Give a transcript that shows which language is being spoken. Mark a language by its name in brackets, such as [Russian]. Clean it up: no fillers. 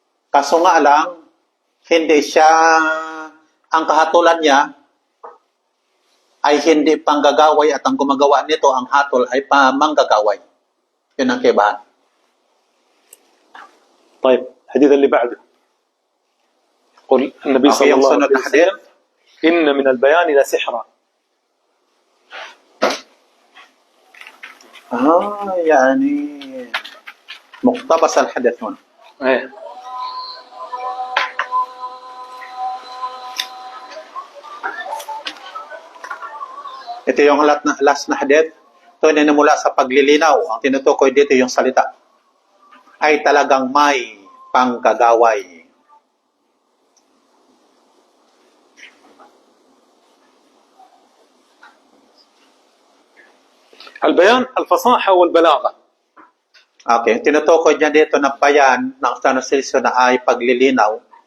[Filipino] Kaso nga lang, hindi siya, ang kahatulan niya ay hindi panggagaway at ang gumagawa nito, ang hatol ay pamanggagaway. Yun ang kaibahan. [Arabic] طيب الحديث اللي بعده قل النبي صلى الله عليه وسلم إن من البيان لسحرا. يعني مقتبس الحدث هنا. [Filipino] Ito yung last na hadith. Ito na mula sa paglilinaw. Ang tinutukoy dito yung salita ay talagang may panggagaway. [Arabic] البيان الفصاحة والبلاغة. [Filipino] Okay, tinutukoy niya dito na bayan ng translation na ay paglilinaw.